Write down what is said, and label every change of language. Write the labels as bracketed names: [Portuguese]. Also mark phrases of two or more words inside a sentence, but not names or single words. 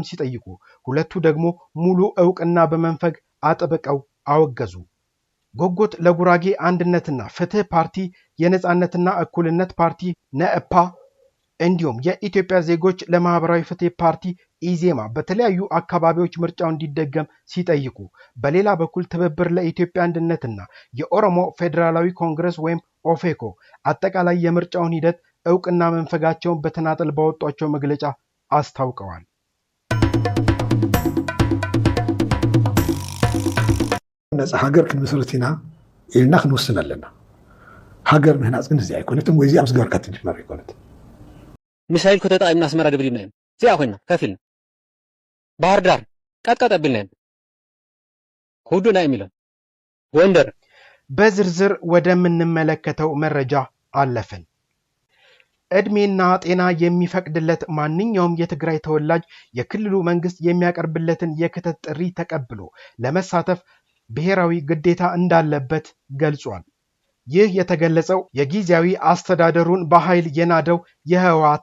[Amharic] ሲጠይቁ፣ ሁለቱ ደግሞ ሙሉ ዕውቅና በመንፈግ አጥብቀው አወገዙ። ጎጎት ለጉራጌ አንድነትና ፍትህ ፓርቲ፣ የነጻነትና እኩልነት ፓርቲ ነእፓ እንዲሁም የኢትዮጵያ ዜጎች ለማህበራዊ ፍትህ ፓርቲ ኢዜማ በተለያዩ አካባቢዎች ምርጫው እንዲደገም ሲጠይቁ፣ በሌላ በኩል ትብብር ለኢትዮጵያ አንድነትና የኦሮሞ ፌዴራላዊ ኮንግረስ ወይም ኦፌኮ አጠቃላይ የምርጫውን ሂደት ዕውቅና መንፈጋቸውን በተናጠል ባወጧቸው መግለጫ አስታውቀዋል። [Tigrinya] ነፃ ሀገር ክንመሰረትና ኢልና ክንወስን ኣለና። ሀገር ምህናፅ ግን እዚ ኣይኮነትን፣ ወይ እዚኣ ምስ ገበርካ ትጅመር ኣይኮነት። ሚሳይል ከተጠቂምና አስመራ ደብዲብና እዮም እዚኣ ኮይና ከፊልና ባህር ዳር ቀጥቀጥ ኣቢልና እዮም ሁዱና የሚለን ጎንደር። [Amharic] በዝርዝር ወደምንመለከተው መረጃ አለፍን። እድሜና ጤና የሚፈቅድለት ማንኛውም የትግራይ ተወላጅ የክልሉ መንግስት የሚያቀርብለትን የክተት ጥሪ ተቀብሎ ለመሳተፍ ብሔራዊ ግዴታ እንዳለበት ገልጿል። ይህ የተገለጸው የጊዜያዊ አስተዳደሩን በኃይል የናደው የህወሓት